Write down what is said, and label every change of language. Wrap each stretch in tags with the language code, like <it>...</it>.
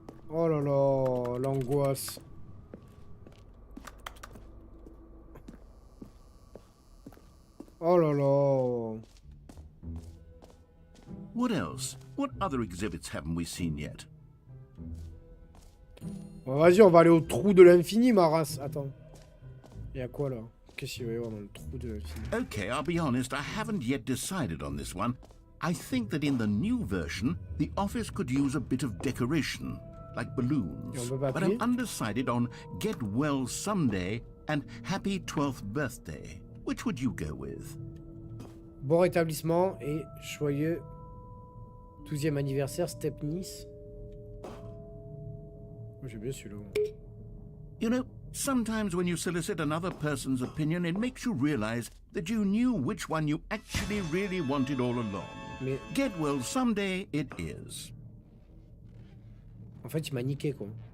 <fr>Oh là là, l'angoisse. Oh là là.</fr> <en>What else? What other exhibits haven't we seen yet?</en> <fr>Bon, vas-y, on va aller au trou de l'infini, ma race. Attends. Il y a quoi, là? Qu'est-ce qu'il va y avoir dans le trou de l'infini?</fr> <en>Okay, I'll be honest, I haven't yet decided on this one. I think that in the new version, the office could use a bit of decoration, like balloons. But I'm undecided on Get Well Someday and Happy 12th Birthday. Which would you go with?</en> <fr>Bon rétablissement et joyeux 12e anniversaire, Step Nice. Oh, j'ai bien celui-là.</fr> <en>You know, sometimes when you solicit another person's opinion, it makes you realize that you knew which one you actually really wanted all along.</en> <fr>Mais...</fr> <en>Get Well Someday it is.</en> <fr>En fait, il m'a niqué, quoi.</fr>